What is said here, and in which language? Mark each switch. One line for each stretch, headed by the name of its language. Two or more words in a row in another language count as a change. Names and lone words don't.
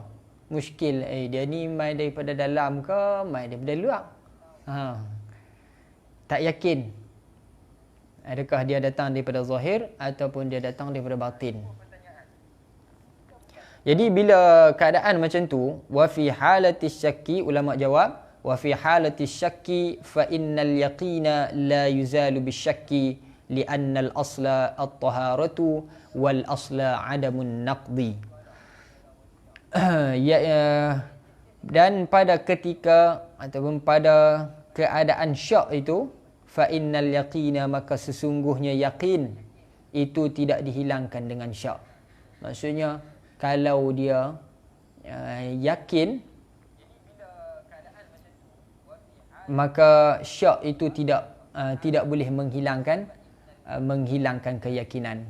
Malay: Muskil, dia ni mai daripada dalam ke mai daripada luar. Tak yakin. Adakah dia datang daripada zahir ataupun dia datang daripada batin. Jadi bila keadaan macam tu,
Arabic: وفي حالة الشك,
Malay: ulama jawab,
Arabic: وفي حالة الشك فإن اليقين لا يزال بالشك لأن الأصل الطهارة والأصل عدم النقض.
Malay: Dan pada ketika ataupun pada keadaan syak itu,
Arabic: فإن اليقين,
Malay: maka sesungguhnya yakin itu tidak dihilangkan dengan syak. Maksudnya kalau dia yakin, maka syak itu tidak boleh menghilangkan keyakinan.